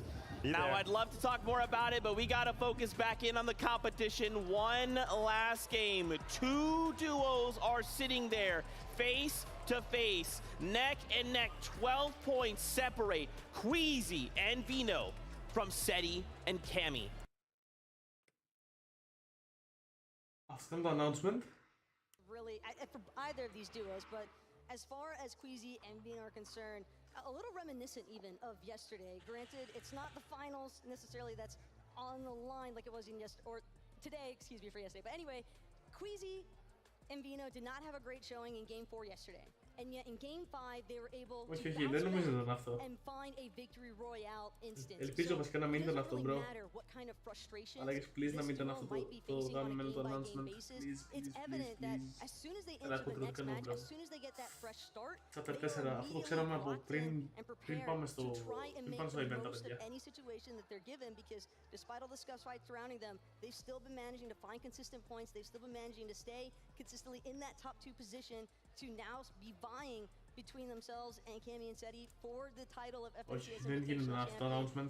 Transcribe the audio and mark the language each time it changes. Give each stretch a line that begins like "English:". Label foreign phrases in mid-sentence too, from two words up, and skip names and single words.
English: Now, I'd love to talk more about it, but we gotta focus back in on the competition. One last game. Two duos are sitting there, face to face, neck and neck. 12 points separate Queasy and Vino from Seti and Cammy.
Greek: Αυτό είναι το announcement.
English: Really, for either of these duos, but as far as Queasy and Vino are concerned, a little reminiscent even of yesterday. Granted, it's not the finals necessarily that's on the line like it was in today, excuse me, for yesterday. But anyway, Queasy and Vino did not have a great showing in Game 4 yesterday. And yet in Game 5, they were able to bounce back and find a victory royale instance.
Greek: Ελπίζω βασικά να μην ήταν αυτό, bro. Αλλά έχεις please να μην ήταν αυτό το γαμμένο το announcement. Please. Έλα, κοντρολκανό, bro. Chapter 4, αυτό το ξέραμε από πριν πάμε στο event, τα παιδιά.
English: Any situation that they're given, because despite all the scuff fights surrounding them, they've still been managing to find consistent points. They've still been managing to stay consistently in that top 2 position to now be vying between themselves and Cammy and Seti for the title of FNCS Invitational champion.